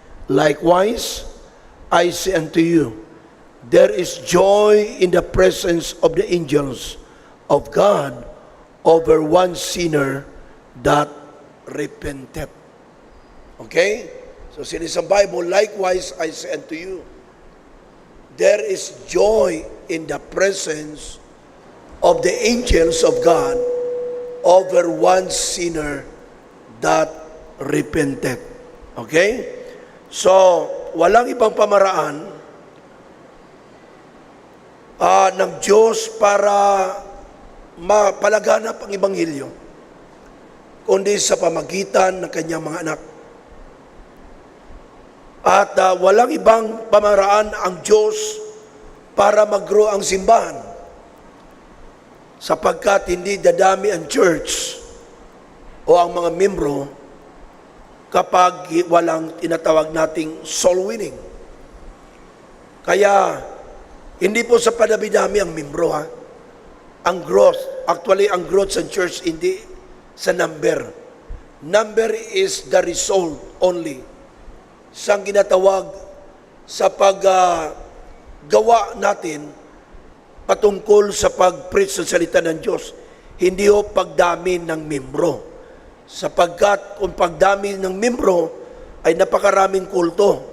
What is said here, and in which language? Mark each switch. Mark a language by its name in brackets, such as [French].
[English] Likewise, I say unto you, there is joy in the presence of the angels of God over one sinner that repenteth. Okay? So says sa Bible, likewise I say unto you, there is joy in the presence of the angels of God over one sinner that repented. Okay? [Filipino] So, walang ibang pamaraan ng Diyos para mapalaganap ang Ebanghelyo, kundi sa pamagitan ng kanyang mga anak. At walang ibang pamaraan ang Diyos para mag-grow ang simbahan, sapagkat hindi dadami ang church o ang mga membro kapag walang tinatawag nating soul winning. Kaya, hindi po sa padami-dami ang membro, ha? Ang growth, actually ang growth sa church hindi sa number. [English] Number is the result only. [Filipino] Sang ginatawag sa paggawa natin patungkol sa pag-preach sa salita ng Diyos. Hindi ho pagdami ng membro. Sapagkat kung pagdami ng membro ay napakaraming kulto.